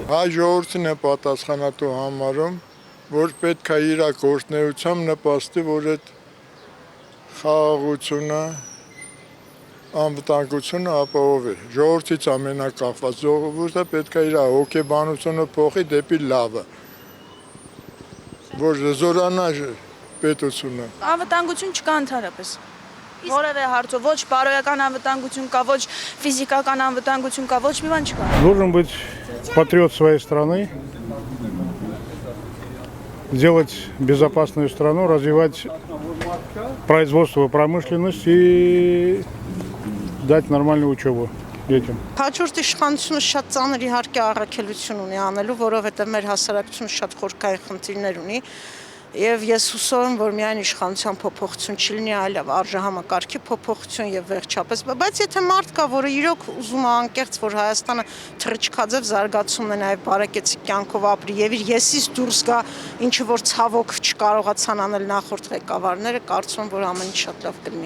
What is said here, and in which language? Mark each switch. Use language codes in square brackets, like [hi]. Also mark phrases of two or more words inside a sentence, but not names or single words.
[hy] Հայ ժողովրդին է պատասխանատու համարում, որ պետք է իր գործնեությամբ նպաստի, որ այդ խաղաղությունը, անվտանգությունը ապահովի։ Ժողովրդից ամենակախված ժողովուրդը պետք է իր հոգեբանությունը փոխի դեպի լավը, որ զորանա պետությունը։ Անվտանգություն չկա ընդհանրապես։ Որևէ հարցով ոչ բարոյական անվտանգություն կա, ոչ ֆիզիկական անվտանգություն կա, ոչ մի բան չկա։ [ru] Должен быть патриот своей страны, делать безопасную страну, развивать производство и промышленность и дать нормальную учебу детям. [hy] Հաջորդ իշխանությունը շատ ծանր իհարկե առաքելություն ունի անելու, որովհետև մեր հասարակությունը շատ խորքային խնդիրներ ունի։ Եվ ես հուսով եմ, որ միայն իշխանության փոփոխություն չլինի, այլ արժեհամակարգի փոփոխություն եւ վերջապես, բայց եթե մարդ կա, որը իրոք ուզում է անկեղծ, որ Հայաստանը թռիչքաձև զարգացումն է նաեւ բարեկեցիկ կյանքով ապրի եւ իր եսից դուրս գա, ինչը որ ցավոք չկարողացան անել նախորդ ղեկավարները, կարծում եմ, որ ամեն ինչ շատ լավ կլինի։